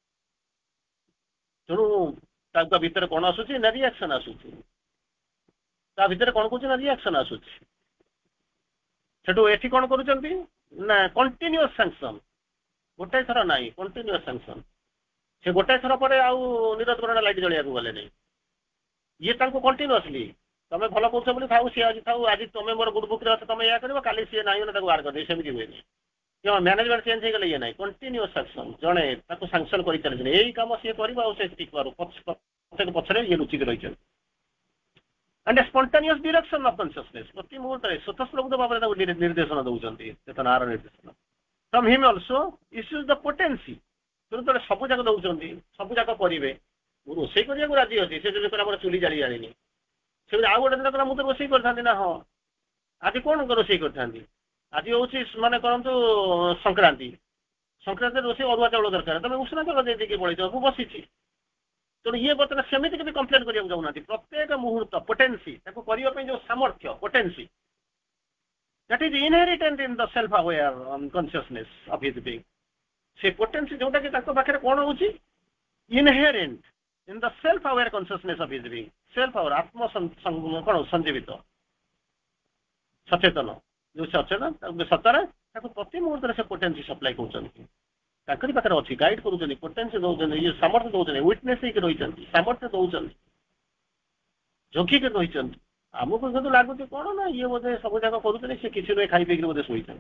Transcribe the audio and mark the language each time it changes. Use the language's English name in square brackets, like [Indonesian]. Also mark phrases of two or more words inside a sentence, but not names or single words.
[Odia] ତେଣୁ ତାଙ୍କ ଭିତରେ କଣ ଆସୁଛି ନା ରିଆକ୍ସନ ଆସୁଛି ତା ଭିତରେ କଣ କହୁଛି ନା ରିଆକ୍ସନ ଆସୁଛି ସେଠୁ ଏଠି କଣ କରୁଛନ୍ତି ନା [English] continuous sanction [Odia] ଗୋଟାଏ ଥର ନାହିଁ [English] continuous sanction [Odia] ସେ ଗୋଟାଏ ଥର ପରେ ଆଉ ନିରତକରଣ ଲାଇଟ୍ ଜଳିବାକୁ ଗଲେ ନାହିଁ ଇଏ ତାଙ୍କୁ କଣ୍ଟିନ୍ୟୁଅସଲି ତମେ ଭଲ କରୁଛ ବୋଲି ଥାଉ ସିଏ ଆଜି ଥାଉ ଆଜି ତମେ ମୋର [English] good book [Odia] ଅଛ ତମେ ଏୟା କରିବ କାଲି ସିଏ ନାହିଁ ତାକୁ ବାହାର କରିଦେବି ସେମିତି ହୁଏନି [English] management change [Odia] ହେଇଗଲେ ଇଏ ନାହିଁ [English] continuous sanction [Odia] ଜଣେ ତାକୁ ସାଂସନ କରିଚାଲିଛନ୍ତି ଏଇ କାମ ସିଏ କରିବ ଆଉ ସେ ପ୍ରତ୍ୟେକ ପଛରେ ଇଏ ଲୁଚିକି ରହିଛନ୍ତି [English] and a spontaneous direction of consciousness [Odia] ପ୍ରତି ମୁହୂର୍ତ୍ତରେ ସ୍ୱତଃସ୍ଫୂର୍ତ୍ତ ଭାବରେ ତାକୁ ନିର୍ଦ୍ଦେଶନ ଦଉଛନ୍ତି ଚେତନାର ନିର୍ଦ୍ଦେଶନ [English] from him also issues the potency [Odia] ତେଣୁ ସବୁ ଯାକ ଦଉଛନ୍ତି ସବୁ ଯାକ କରିବେ ମୁଁ ରୋଷେଇ କରିବାକୁ ରାଜି ଅଛି ସେ ଯଦି ଆମର ଚୁଲି ଜାଳି ଜାଣିନି ସେମିତି ଆଉ ଗୋଟେ ଦିନ କହିଲା ମୁଁ ତ ରୋଷେଇ କରିଥାନ୍ତି ନା ହଁ ଆଜି କଣ ରୋଷେଇ କରିଥାନ୍ତି ଆଜି ହଉଛି ମାନେ କରନ୍ତୁ ସଂକ୍ରାନ୍ତିରେ ରୋଷେଇ ଅରୁଆ ଚାଉଳ ଦରକାର ତମେ ଉଷୁନା ଚାଉଳ ଦେଇକି ପଳେଇଛ ମୁଁ ବସିଛି ତେଣୁ ଇଏ ବର୍ତ୍ତମାନ ସେମିତି କିଛି କମ୍ପ୍ଲେନ୍ କରିବାକୁ ଯାଉନାହାନ୍ତି ପ୍ରତ୍ୟେକ ମୁହୂର୍ତ୍ତ ପୋଟେନ୍ସି ତାକୁ କରିବା ପାଇଁ ଯୋଉ ସାମର୍ଥ୍ୟ ପୋଟେନ୍ସି [English] that is inherent in the self aware consciousness of his being [Odia] ସେ ପୋଟେନ୍ସି ଯୋଉଟା କି ତାଙ୍କ ପାଖରେ କଣ ହଉଛି [English] inherent in the self aware consciousness of his being self aware [Odia] ଆତ୍ମ କଣ ସଞ୍ଜୀବିତ ସଚେତନ ଯୋଉ ସତରେ ତାକୁ ପ୍ରତି ମୁହୂର୍ତ୍ତରେ ସେ [English] potency supply [Odia] କରୁଛନ୍ତି ତାଙ୍କରି ପାଖରେ ଅଛି ଗାଇଡ୍ କରୁଛନ୍ତି ପୋଟେନ୍ସି ଦଉଛନ୍ତି ଇଏ ସାମର୍ଥ୍ୟ ଦଉଛନ୍ତି ୱିଟନେସ୍ ହେଇକି ରହିଛନ୍ତି ସାମର୍ଥ୍ୟ ଦଉଛନ୍ତି ଜଗିକି ରହିଛନ୍ତି ଆମକୁ କିନ୍ତୁ ଲାଗୁଛି କଣ ନା ଇଏ ବୋଧେ ସବୁ ଯାକ କରୁଛନ୍ତି ସେ କିଛି ନୁହେଁ ଖାଇ ପିଇକି ବୋଧେ ଶୋଇଛନ୍ତି